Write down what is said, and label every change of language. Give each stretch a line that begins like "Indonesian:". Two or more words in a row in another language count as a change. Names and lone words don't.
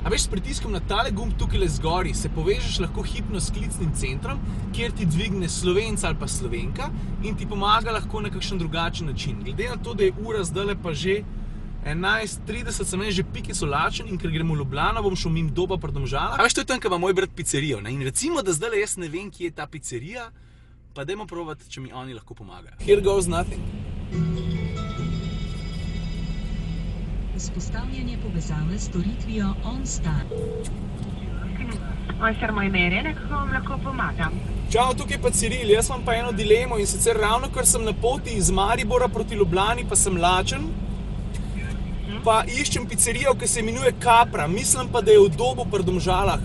Slovenian: A veš, s pritiskom na tale gumb tukaj le zgori se povežeš lahko hipno s klicnim centrom, kjer ti dvigne Slovenc ali pa Slovenka in ti pomaga lahko na kakšen drugačen način. Glede na to, da je ura zdajle pa že 11:30, sem že pikico lačen in ker gremo v Ljubljano, bom šel mimo Doba pri Domžalah. A veš, to je tam, ko ima moj brat pizzerijo, ne? In recimo, da zdajle jaz ne vem, kje je ta pizzerija, pa dajmo probati, če mi oni lahko pomagajo.
English: Here goes nothing.
Slovenian: Vzpostavljanje povezave s storitvijo OnStar. OnStar moj mere, kako vam lahko pomagam? Čau, tukaj pa Ciril, jaz imam pa eno dilemo in sicer ravno, ker sem na poti iz Maribora proti Ljubljani, pa sem lačen, pa iščem pizzerijo, ki se imenuje Capra, mislim pa, da je v Dobu pri Domžalah.